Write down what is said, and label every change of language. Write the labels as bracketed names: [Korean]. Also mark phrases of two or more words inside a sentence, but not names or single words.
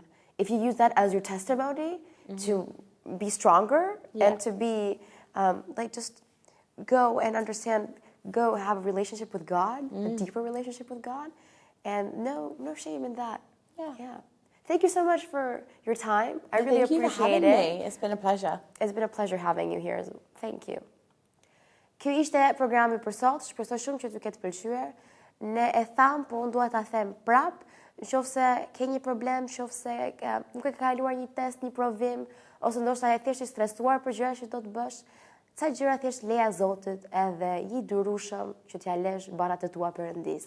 [English] If you use that as your testimony to be stronger and to be, just go and understand, go have a relationship with God, a deeper relationship with God, and no shame in that. Yeah. Yeah. Thank you so much for your time. I really appreciate it. Thank you for having me. It's been a pleasure. It's been a pleasure having you here. Thank you. [Albanian] Kjo ishte programi për sot. Shpresoj shumë që t'ju ketë pëlqyer. Ne e tham, po unë dua ta them prap, nëse ke një problem, nëse nuk e ke kaluar një test, një provim, ose ndoshta je thjesht i stresuar për gjëra që do të bësh, ca gjëra thjesht leja Zotit edhe i durueshëm që t'ja lësh barat e tua Perëndis.